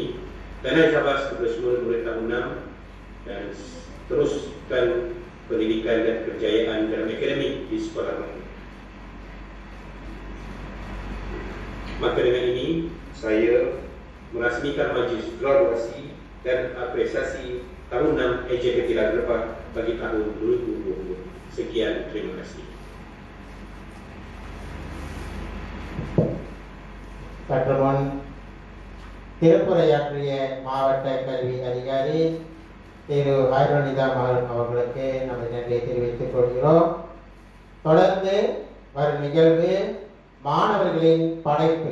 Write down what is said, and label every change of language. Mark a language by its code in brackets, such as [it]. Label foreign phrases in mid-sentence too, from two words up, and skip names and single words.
[ms] Tahniah Al-Syabas kepada semua murid tahun 6 dan teruskan pendidikan dan kejayaan dalam akademik di sekolah ini. Maka dengan ini, saya merasmikan majlis graduasi dan apresiasi tahun 6 NJKT Ladang Lepas bagi tahun 2020. Sekian, terima kasih. [ta] சற்றுமுன் திருப்புரையாற்றிய மாவட்ட கல்வி அதிகாரி திரு ஹைரோனிதா மகன் அவர்களுக்கு நமது நன்றியை தெரிவித்துக் கொள்கிறோம். தொடர்ந்து வரும் நிகழ்வு மாணவர்களின் படைப்பு.